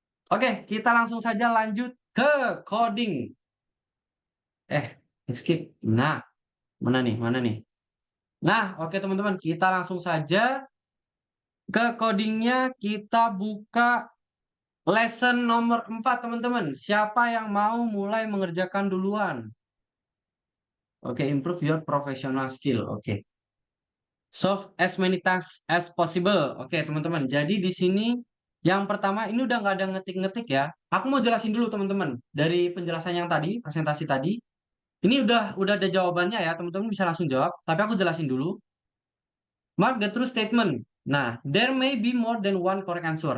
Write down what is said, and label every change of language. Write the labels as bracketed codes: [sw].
[id] Oke, kita langsung saja lanjut ke coding. Skip. Nah, mana nih? Nah, oke teman-teman, kita langsung saja ke codingnya. Kita buka lesson nomor 4, teman-teman. Siapa yang mau mulai mengerjakan duluan? [en] Oke, improve your professional skill. Oke. Solve as many tasks as possible. [id] Oke, teman-teman. Jadi di sini yang pertama ini udah nggak ada ngetik-ngetik ya. Aku mau jelasin dulu teman-teman. Dari penjelasan yang tadi, presentasi tadi, ini udah ada jawabannya ya. Teman-teman bisa langsung jawab. Tapi aku jelasin dulu. [en] Mark the true statement. Nah, there may be more than one correct answer.